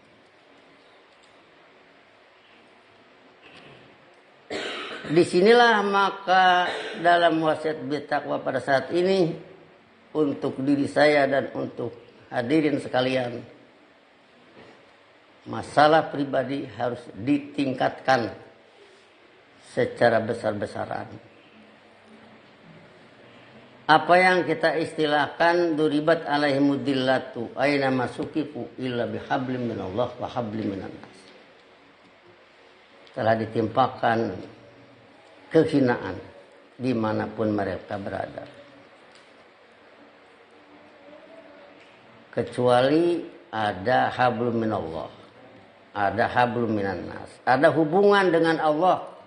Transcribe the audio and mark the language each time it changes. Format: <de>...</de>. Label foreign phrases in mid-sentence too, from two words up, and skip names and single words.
<id>Disinilah maka dalam wasiat bertakwa pada saat ini untuk diri saya dan untuk hadirin sekalian, masalah pribadi harus ditingkatkan secara besar-besaran. Apa yang kita istilahkan</id> <ar>ضربت عليهم الذلة أين ما ثقفوا إلا بحبل من الله وحبل من الناس,</ar> <id>telah ditimpakan kehinaan dimanapun mereka berada, kecuali ada</id> <ar>حبل من الله,</ar> <id>ada</id> <ar>حبل من الناس,</ar> <id>ada hubungan dengan Allah.</id>